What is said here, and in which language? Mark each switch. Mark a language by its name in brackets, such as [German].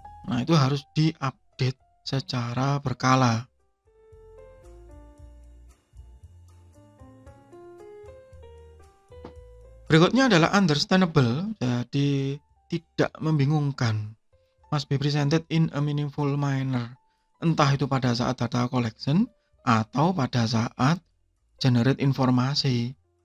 [Indonesian] Nah, itu harus diupdate secara berkala. Berikutnya adalah understandable, jadi tidak membingungkan. [English] Must be presented in a meaningful manner. [Indonesian] Entah itu pada saat data collection atau pada saat generate informasi.